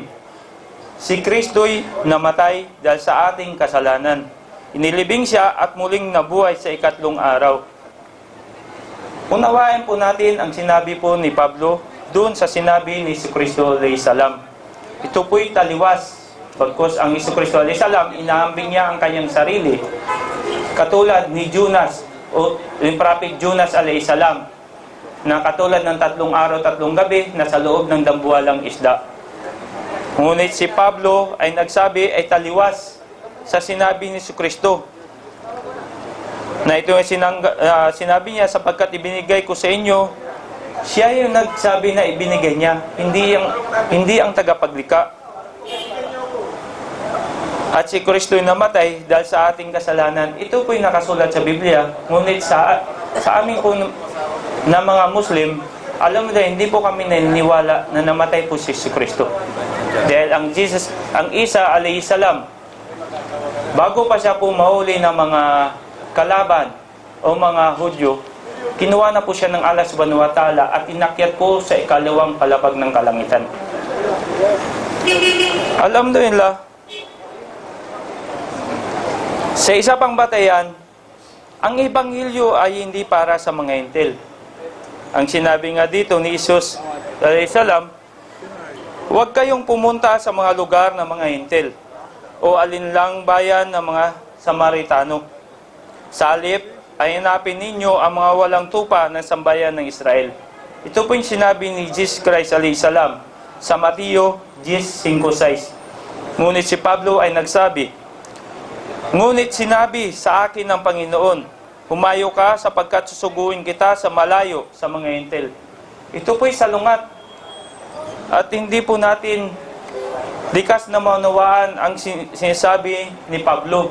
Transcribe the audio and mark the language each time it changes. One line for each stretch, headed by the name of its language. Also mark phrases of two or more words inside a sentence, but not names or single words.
Filipino: Si Kristo'y namatay dahil sa ating kasalanan. Inilibing siya at muling nabuhay sa 3 araw. Unawain po natin ang sinabi po ni Pablo doon sa sinabi ni Kristo
Arabic: عليه السلام.
Filipino: Ito po'y taliwas. Bagkus ang Kristo
Arabic: عليه السلام,
Filipino: inaambing niya ang kanyang sarili. Katulad ni Jonas o yung Prophet Jonas
Arabic: عليه السلام
Filipino: na katulad ng 3 araw, 3 gabi na sa loob ng dambuhalang isda. Ngunit si Pablo ay nagsabi ay taliwas sa sinabi ni Kristo. Na ito ay sinabi niya, sapagkat ibinigay ko sa inyo, siya yung nagsabi na ibinigay niya, hindi ang tagapaglikha. At si Kristo yung namatay dahil sa ating kasalanan. Ito po yung nakasulat sa Biblia. Ngunit sa amin po na mga Muslim, alam mo na hindi po kami naniniwala na namatay po si Kristo. Dahil ang Isa
Arabic: عليه السلام,
Filipino: bago pa siya po mahuli ng mga kalaban o mga Hudyo, kinuha na po siya ng Allah
Arabic: سبحانه وتعالى
Filipino: at inakyat po sa 2 palapag ng kalangitan. Alhamdulillah, sa isa pang batayan, ang Ebanghelyo ay hindi para sa mga hintil. Ang sinabi nga dito ni Jesus
Arabic: عليه السلام,
Filipino: huwag kayong pumunta sa mga lugar ng mga hintil. o alinlang bayan ng mga Samaritano. Sa halip ay hanapin ninyo ang mga walang tupa ng sambayan ng Israel. Ito po yung sinabi ni Jesus Christ
Arabic: عليه السلام
Filipino: sa Mateo 10:5-6. Ngunit si Pablo ay nagsabi, "Ngunit sinabi sa akin ng Panginoon, humayo ka sapagkat susuguin kita sa malayo sa mga hentil." Ito po'y salungat. At hindi po natin likas na maunawaan ang sinasabi ni Pablo.